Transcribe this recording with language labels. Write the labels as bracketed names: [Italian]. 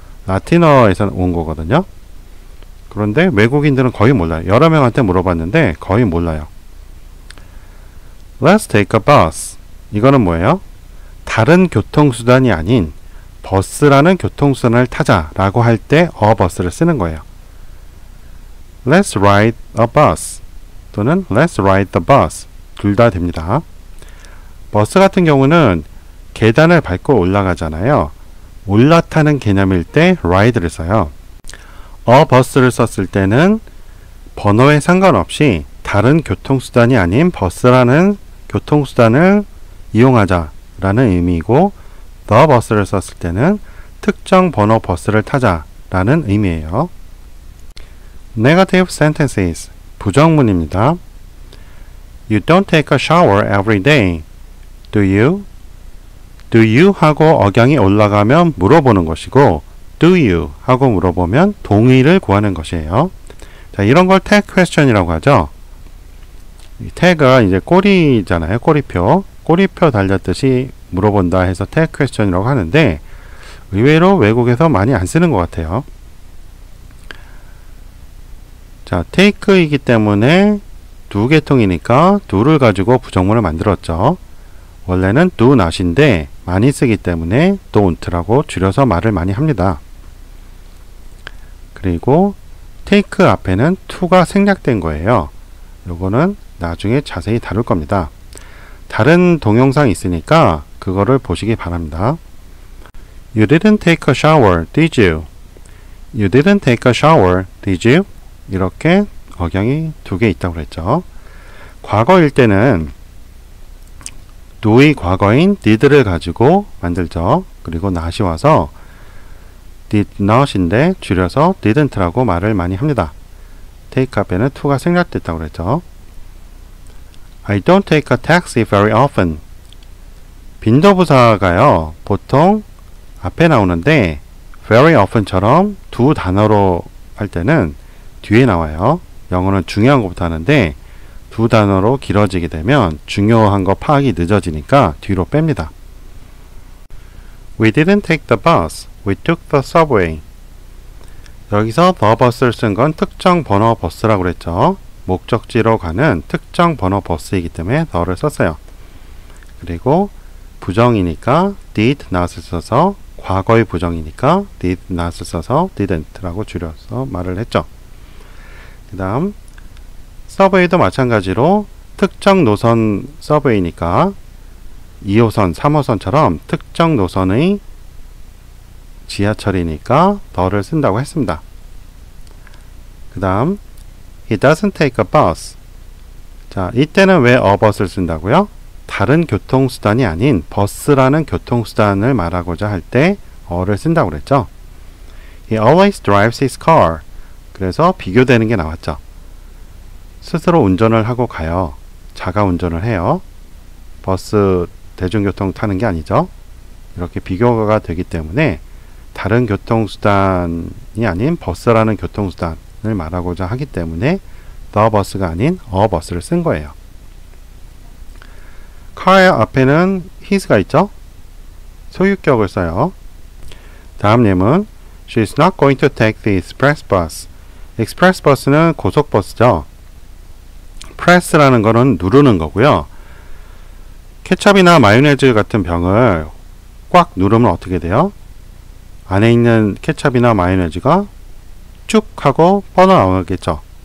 [Korean] 라틴어에서 온 거거든요. 그런데 외국인들은 거의 몰라요. 여러 명한테 물어봤는데 거의 몰라요. [English] Let's take a bus. [Korean] 이거는 뭐예요? 다른 교통수단이 아닌 버스라는 교통수단을 타자라고 할 때 a bus를 쓰는 거예요. [English] Let's ride a bus 또는 Let's ride the bus [Korean] 둘 다 됩니다. 버스 같은 경우는 계단을 밟고 올라가잖아요. 올라타는 개념일 때 ride를 써요. a bus를 썼을 때는 번호에 상관없이 다른 교통수단이 아닌 버스라는 교통수단을 이용하자라는 의미이고 the bus를 썼을 때는 특정 번호 버스를 타자라는 의미예요. [English] Negative sentences [Korean] 부정문입니다. [English] You don't take a shower every day. Do you? Do you [Korean] 하고 억양이 올라가면 물어보는 것이고 Do you 하고 물어보면 동의를 구하는 것이에요. 자, 이런 걸 tag question이라고 하죠. 이 tag가 이제 꼬리잖아요. 꼬리표. 꼬리표 달렸듯이 물어본다 해서 tag question이라고 하는데 의외로 외국에서 많이 안 쓰는 것 같아요. 자, take이기 때문에 두 계통이니까 do를 가지고 부정문을 만들었죠. 원래는 do not인데 많이 쓰기 때문에 don't라고 줄여서 말을 많이 합니다. 그리고 take 앞에는 to가 생략된 거예요. 요거는 나중에 자세히 다룰 겁니다. 다른 동영상이 있으니까 그거를 보시기 바랍니다. [English] You didn't take a shower, did you? You didn't take a shower, did you? [Korean] 이렇게 억양이 두 개 있다고 그랬죠. 과거일 때는 do의 과거인 did를 가지고 만들죠. 그리고 not이 와서 did not인데 줄여서 didn't라고 말을 많이 합니다. take 앞에는 to가 생략됐다고 그랬죠. [English] I don't take a taxi very often. [Korean] 빈도부사가요. 보통 앞에 나오는데 very often처럼 두 단어로 할 때는 뒤에 나와요. 영어는 중요한 것부터 하는데 두 단어로 길어지게 되면 중요한 거 파악이 늦어지니까 뒤로 뺍니다. [English] We didn't take the bus. We took the subway. [Korean] 여기서 the bus를 쓴 건 특정 번호 버스라고 그랬죠. 목적지로 가는 특정 번호 버스이기 때문에 the를 썼어요. 그리고 부정이니까 did not을 써서 과거의 부정이니까 did not을 써서 didn't라고 줄여서 말을 했죠. 그 다음 서브웨이도 마찬가지로 특정 노선 서브웨이니까 2호선, 3호선처럼 특정 노선의 지하철이니까 the를 쓴다고 했습니다. 그 다음 [English] He doesn't take a bus. [Korean] 자, 이때는 왜 a bus를 쓴다고요? 다른 교통수단이 아닌 버스라는 교통수단을 말하고자 할 때 어를 쓴다고 그랬죠. [English] He always drives his car. [Korean] 그래서 비교되는 게 나왔죠. 스스로 운전을 하고 가요. 자가 운전을 해요. 버스 대중교통 타는 게 아니죠. 이렇게 비교가 되기 때문에 다른 교통수단이 아닌 버스라는 교통수단을 말하고자 하기 때문에 the bus가 아닌 a bus를 쓴 거예요. car 앞에는 his가 있죠. 소유격을 써요. 다음 예문 [English] She's not going to take the express bus. [Korean] express bus는 고속버스죠. press라는 거는 누르는 거고요. 케첩이나 마요네즈 같은 병을 꽉 누르면 어떻게 돼요? 안에 있는 케첩이나 마요네즈가 쭉 하고 뻗어나오겠죠.